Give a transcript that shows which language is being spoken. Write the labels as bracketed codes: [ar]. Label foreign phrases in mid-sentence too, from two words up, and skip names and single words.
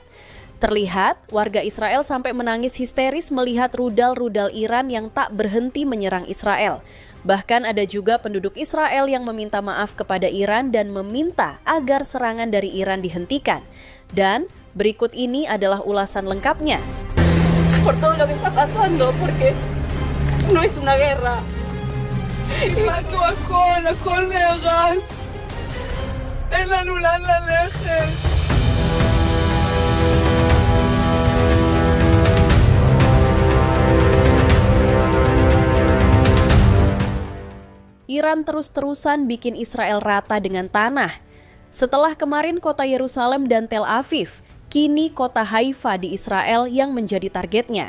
[id] Terlihat warga Israel sampai menangis histeris melihat rudal-rudal Iran yang tak berhenti menyerang Israel. Bahkan ada juga penduduk Israel yang meminta maaf kepada Iran dan meminta agar serangan dari Iran dihentikan. Dan berikut ini adalah ulasan lengkapnya. [es] Por todo lo que está pasando, porque no es una guerra. [he] איבדנו הכל נהרס. אין לנו לאן ללכת. [id] Iran terus-terusan bikin Israel rata dengan tanah. Setelah kemarin kota Yerusalem dan Tel Aviv, kini kota Haifa di Israel yang menjadi targetnya.